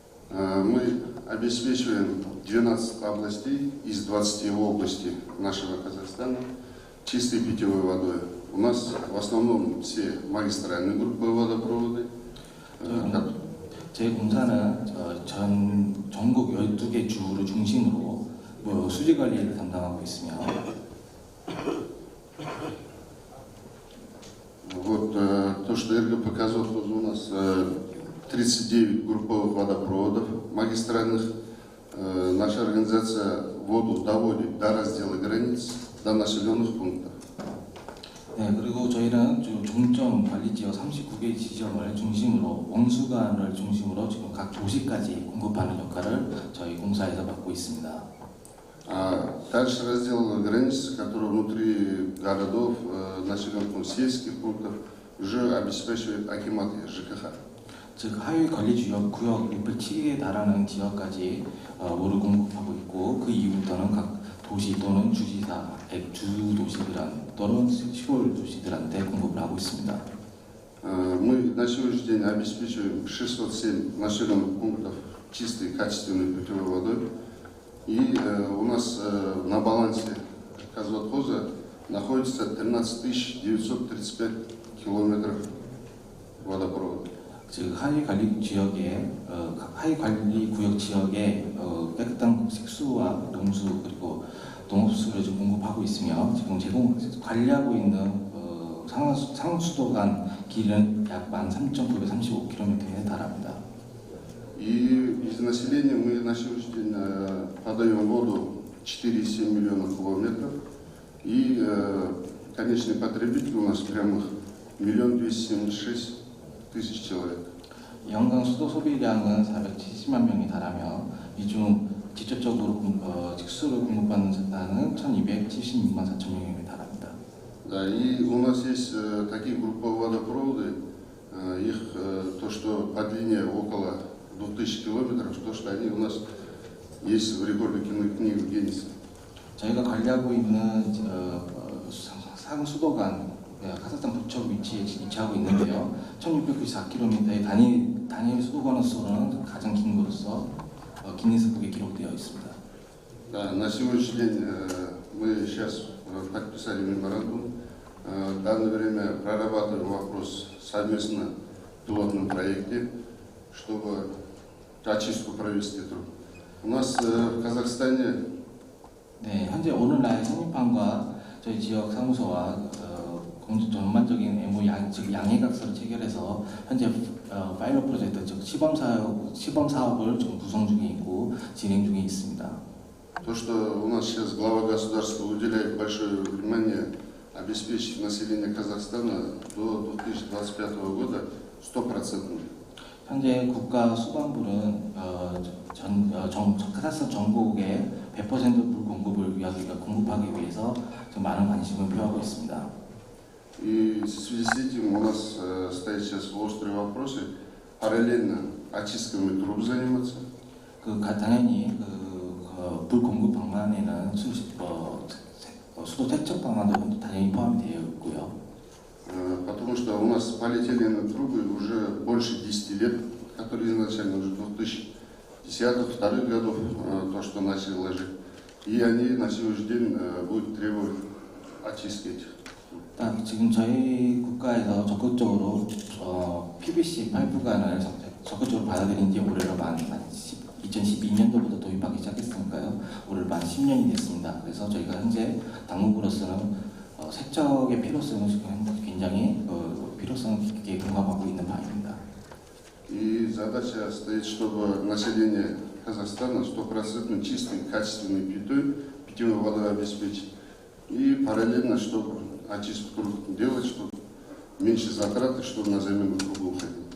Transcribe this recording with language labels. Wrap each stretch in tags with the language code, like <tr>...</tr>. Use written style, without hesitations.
<ru>Мы обеспечиваем 12 областей из 20 областей нашего Казахстана чистой питьевой водой. У нас в основном все магистральные групповые водопроводы.</ru> <ko>제 공사는 전국 12개 주를 중심으로 수지 관리를 담당하고 있으며</ko> <ru>Вот то, что РГП показывает, у нас 39 групповых водопроводов магистральных. Наша организация воду доводит до раздела границ, до населенных пунктов.</ru> <ko>네, 그리고 저희는 종점 관리 지역 39개 지점을 중심으로 원수관을 중심으로 지금 각 도시까지 공급하는 역할을 저희 공사에서 맡고 있습니다.</ko> <ru>А дальше раздел границ, который внутри городов, населенных пунктов, сельских пунктов, уже обеспечивает акиматы ЖКХ.</ru> <ko>즉 하위 관리 구역 607개에 달하는 지역까지 물을 공급하고 있고 그 이후부터는 각 도시 또는 주지사, 주도시들한 또는 시골 도시들한테 공급을 하고 있습니다.</ko> <ru>Мы на сегодняшний день обеспечиваем 607 населенных пунктов чистой, качественной питьевой водой. И у нас на балансе Казватхоза находится 13 935 километров водопровода.</ru> <ko>즉 하위 관리 지역에 하위 관리 구역 지역에 깨끗한 식수와 농수 그리고 농업수를 좀 공급하고 있으며 지금 관리하고 있는 상수도관 길은 약 13,935km에 달합니다.</ko> <ru>И из населения мы на сегодняшний день подаем воду 4,7 миллиона километров. И конечный потребитель у нас прямых 1 276 000 человек.</ru> <ko>연간 수도 소비량은 470만 명이 달하며 이 중 직접적으로 식수를 공급받는 사람은 1,276만 4천 명에 달합니다.</ko> <ru>Да, и у нас есть такие групповые водопроводы, их то, что по длине около 2000 километров, то, что они у нас есть в рекорде книги Гиннеса.</ru> <ko>저희가 관리하고 있는 상수도관 카자흐스탄 북쪽 위치에 위치하고 있는데요. 1694km의 단일 수도관으로서는 가장 긴 것으로서 기니스북에 기록되어 있습니다.</ko> <ru>Да, на сегодняшний день мы сейчас подписали меморандум. В данное время прорабатываем вопрос совместно в пилотном проекте, чтобы очистку провести труд. У нас в Казахстане</ru> <ko>네, 현재 오늘날 생리팡과 저희 지역 사무소와 전반적인 MOU 즉 양해각서를 체결해서 현재 파일럿 프로젝트 즉 시범 사업을 좀 구성 중에 있고 진행 중에 있습니다.</ko> <ru>То, что у нас сейчас глава государства уделяет большое внимание обеспечить население Казахстана до 2025 года 100%.</ru> <ko>현재 국가 수반부는 카자흐스탄 전국에 100% 물 공급을 공급하기 위해서 좀 많은 관심을 표하고 있습니다.</ko> <ru>И в связи с этим у нас стоят сейчас острые вопросы параллельно очистками труб заниматься.</ru> <ko>당연히 물 공급 방안에는 수도 세척 방안도 당연히 포함이 되어 있고요.</ko> <ru>Потому что у нас полиэтиленовые трубы уже больше 10 лет, которые изначально уже 2010-2002 годов то, что начали ложить. И они на сегодняшний день будут требовать очистки этих.</ru> <ko>지금 저희 국가에서 적극적으로 PVC 파이프관을 적극적으로 받아들인 지 올해로 만 2012년도부터 도입하기 시작했으니까요. 올해 만 10년이 됐습니다. 그래서 저희가 현재 당국으로서는 세척의 필요성을 굉장히 필요성을 깊게 공감하고 있는 바입니다.</ko> <ru>И задача стоит, чтобы население Казахстана 100% чистой, качественной питьевой водой обеспечить. И параллельно, чтобы очистку труб делать, чтобы меньше затраты, чтобы на замену трубы уходить.</ru>